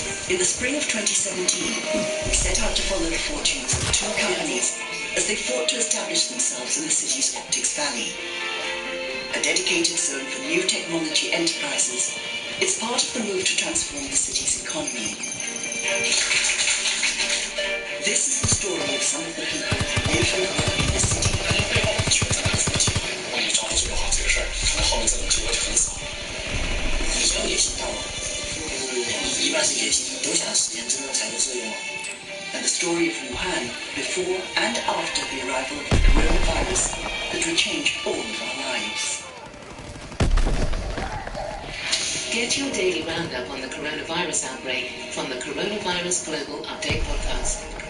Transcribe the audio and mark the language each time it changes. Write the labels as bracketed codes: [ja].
[en] In the spring of 2017, we set out to follow the fortunes of two companies as they fought to establish themselves in the city's optics valley. A dedicated zone for new technology enterprises, it's part of the move to transform the city's economy. This is the story of some of the people who live and work in the city. [zh] 我也找你做好这个事儿，可能后面这种结果就很少。你说野心大吗？一般是野心，都想实现真正财富自由。 [en] And the story of Wuhan before and after the arrival of the coronavirus that would change all of our lives. Get your daily roundup on the coronavirus outbreak from the Coronavirus Global Update podcast.